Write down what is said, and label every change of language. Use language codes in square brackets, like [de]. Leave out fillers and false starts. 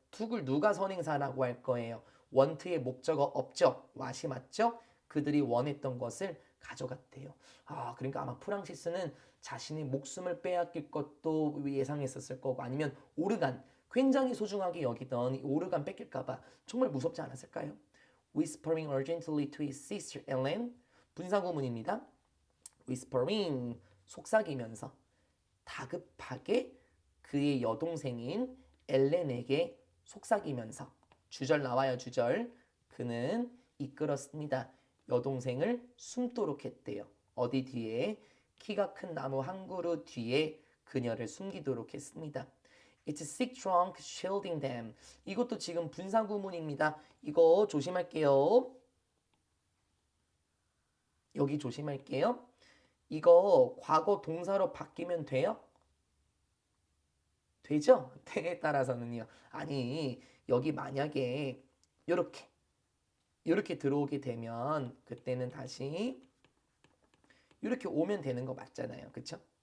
[ko] 툭을 누가 선행사라고 할 거예요. want의 목적어 없죠. what이 맞죠? 그들이 원했던 것을 가져갔대요. 아, 그러니까 아마 프랑시스는 자신의 목숨을 빼앗길 것도 예상했었을 거고 아니면 오르간, 굉장히 소중하게 여기던 이 오르간 뺏길까봐 정말 무섭지 않았을까요? [en] Whispering urgently to his sister Ellen. [ko] 분사구문입니다. [en] Whispering, [ko] 속삭이면서 다급하게 그의 여동생인 엘렌에게 속삭이면서 주절 나와요. 주절. 그는 이끌었습니다. 여동생을 숨도록 했대요. 어디 뒤에? 키가 큰 나무 한 그루 뒤에 그녀를 숨기도록 했습니다. [en] It's a sick trunk shielding them. [ko] 이것도 지금 분사구문입니다. 이거 조심할게요. 여기 조심할게요. 이거 과거 동사로 바뀌면 돼요? 되죠? 때에 따라서는요. 아니, 여기 만약에 이렇게 들어오게 되면 그때는 다시 이렇게 오면 되는 거 맞잖아요. 그쵸?